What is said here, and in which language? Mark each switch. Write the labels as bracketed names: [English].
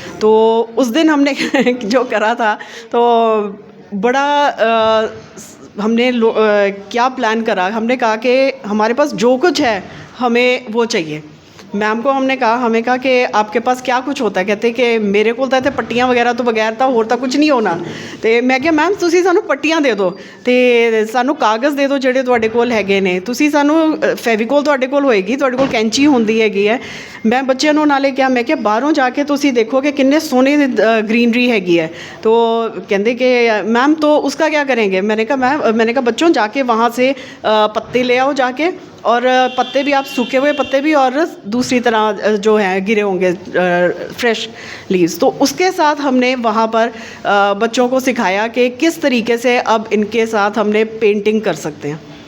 [Hindi] तो उस दिन हमने जो करा था तो बड़ा हमने क्या प्लान करा, हमने कहा कि हमारे पास जो कुछ है हमें वो चाहिए। मैम को हमने कहा, हमें कहा कि आपके पास क्या कुछ होता है? कहते कि मेरे को तो पट्टियाँ वगैरह तो बगैर तो होर [Punjabi] ਤਾਂ ਕੁਝ ਨਹੀਂ ਹੋਣਾ। ਤੇ ਮੈਂ ਕਿਹਾ ਮੈਮ ਤੁਸੀਂ ਸਾਨੂੰ ਪੱਟੀਆਂ ਦੇ ਦਿਓ ਤੇ ਸਾਨੂੰ ਕਾਗਜ਼ ਦੇ ਦਿਓ ਜਿਹੜੇ ਤੁਹਾਡੇ ਕੋਲ ਹੈਗੇ ਨੇ, ਤੁਸੀਂ ਸਾਨੂੰ ਫੈਵੀਕੋਲ ਤੁਹਾਡੇ ਕੋਲ ਹੋਏਗੀ, ਤੁਹਾਡੇ ਕੋਲ ਕੈਂਚੀ ਹੁੰਦੀ ਹੈਗੀ ਹੈ। ਮੈਂ ਬੱਚਿਆਂ ਨੂੰ ਨਾਲੇ ਕਿਹਾ, ਮੈਂ ਕਿਹਾ ਬਾਹਰੋਂ ਜਾ ਕੇ ਤੁਸੀਂ ਦੇਖੋ ਕਿ ਕਿੰਨੇ ਸੋਹਣੇ [Hindi] ग्रीनरी हैगी है। तो कहते कि मैम तो उसका क्या करेंगे? मैंने कहा बच्चों जाके वहाँ से पत्ते ले आओ जाके, और पत्ते भी आप सूखे हुए पत्ते भी और दूसरी तरह जो हैं गिरे होंगे फ्रेश लीव्स। तो उसके साथ हमने वहाँ पर बच्चों को सिखाया कि किस तरीके से अब इनके साथ हमने पेंटिंग कर सकते हैं।